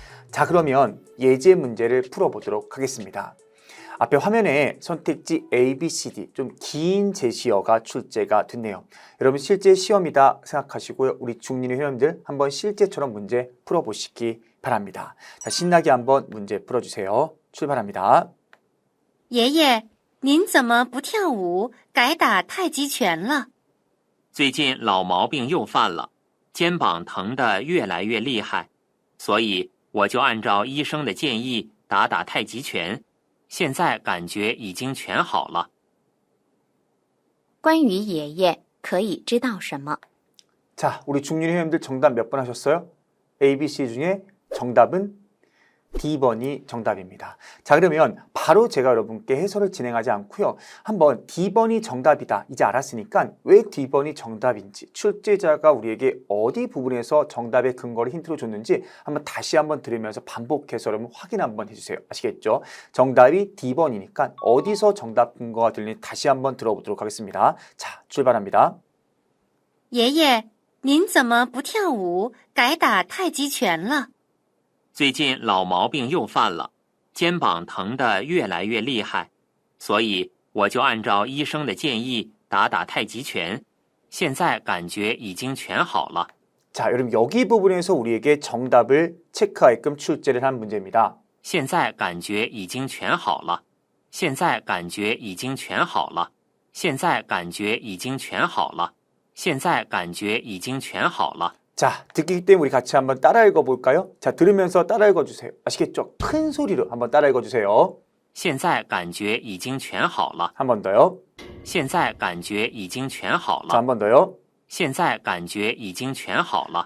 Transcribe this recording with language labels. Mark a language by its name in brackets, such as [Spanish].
[Korean] 자, 그러면 예제 문제를 풀어보도록 하겠습니다. 앞에 화면에 선택지 A, B, C, D 좀 긴 제시어가 출제가 됐네요. 여러분 실제 시험이다 생각하시고요. 우리 중년의 회원들 한번 실제처럼 문제 풀어보시기 바랍니다. 자, 신나게 한번 문제 풀어주세요. 출발합니다. [Chinese] 爷爷，您怎么不跳舞，改打太极拳了？最近老毛病又犯了，肩膀疼得越来越厉害，所以我就按照医生的建议打打太极拳，现在感觉已经全好了。关于爷爷可以知道什么？ [Korean] 자, 우리 중년의 회원들 정답 몇 번 하셨어요? A, B, C 중에 정답은 D번이 정답입니다. 자, 그러면 바로 제가 여러분께 해설을 진행하지 않고요. 한번 D번이 정답이다 이제 알았으니까 왜 D번이 정답인지 출제자가 우리에게 어디 부분에서 정답의 근거를 힌트로 줬는지 한번 다시 한번 들으면서 반복해서 여러분 확인 한번 해주세요. 아시겠죠? 정답이 D번이니까 어디서 정답 근거가 들리는지 다시 한번 들어보도록 하겠습니다. 자, 출발합니다. [Chinese] 爷爷，您怎么不跳舞，改打太极拳了？最近老毛病又犯了，肩膀疼得越来越厉害，所以我就按照医生的建议打打太极拳，现在感觉已经全好了。 [Korean] 자, 여러분 여기 부분에서 우리에게 정답을 체크하게끔 출제를 한 문제입니다. [Chinese] 现在感觉已经全好了，现在感觉已经全好了，现在感觉已经全好了，现在感觉已经全好了。 [Korean] 자, 듣기 때문에 우리 같이 한번 따라 읽어볼까요? 자, 들으면서 따라 읽어주세요. 아시겠죠? 큰 소리로 한번 따라 읽어주세요. [Chinese] 现在感觉已经全好了， [Korean] 한 번 더요. [Chinese] 现在感觉已经全好 [Korean] 자, [Chinese] 了， [Korean] 한 번 더요. [Chinese] 现在感觉已经全好了。